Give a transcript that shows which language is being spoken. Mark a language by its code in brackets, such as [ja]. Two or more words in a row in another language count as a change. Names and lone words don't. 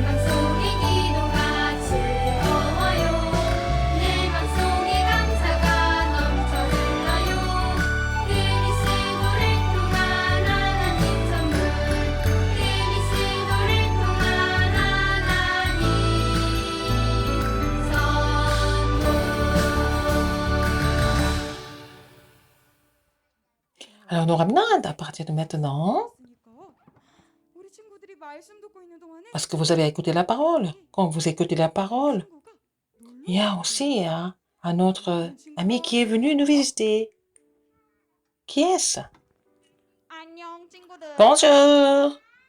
[ko] 맘속에 기도가 즐거워요 내 맘속에 감사가 넘쳐 흘러요 그리스도를 통한 하나님 선물 그리스도를 통한 하나님 선물 [fr] Alors, nous Remnant, à partir de maintenant, parce que vous avez écouté la parole, quand vous écoutez la parole, il y a aussi un autre ami qui est venu nous visiter. Qui est-ce? Bonjour.